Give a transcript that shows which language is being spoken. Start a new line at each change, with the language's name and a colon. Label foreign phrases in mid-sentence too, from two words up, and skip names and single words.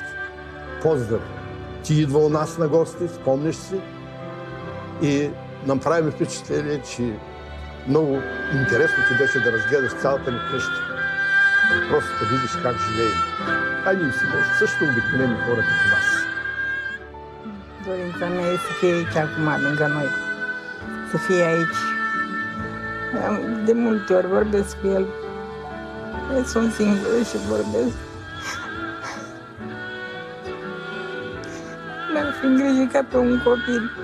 Bulgarian: Поздрав! Ти идва у нас на гости, спомняш си, и нам правим впечатление, че много интересно ти беше да разгледаш цялата ни къща. Просто да видиш как живеем. А ние си също обикновени хора като вас.
Romanian: Dorința mea e să fie aici acum, lângă noi. Să fie aici. De multe ori vorbesc cu el. Sunt singură și vorbesc. L-am fi îngrijit ca pe un copil.